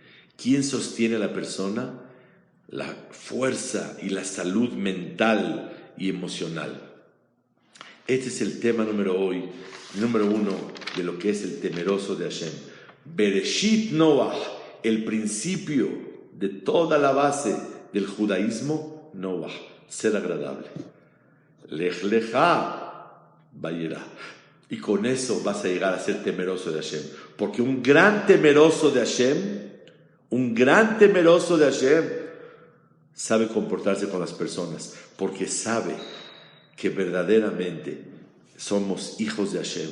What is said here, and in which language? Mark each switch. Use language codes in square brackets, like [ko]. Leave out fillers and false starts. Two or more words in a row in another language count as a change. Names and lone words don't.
[es] ¿Quién sostiene a la persona? La fuerza y la salud mental y emocional. Este es el tema número 1 de lo que es el temeroso de Hashem. Bereshit Noach, el principio de toda la base del judaísmo, Noach, ser agradable. Lech lecha vayera. Y con eso vas a llegar a ser temeroso de Hashem. Porque un gran temeroso de Hashem, sabe comportarse con las personas. Porque sabe que verdaderamente somos hijos de Hashem.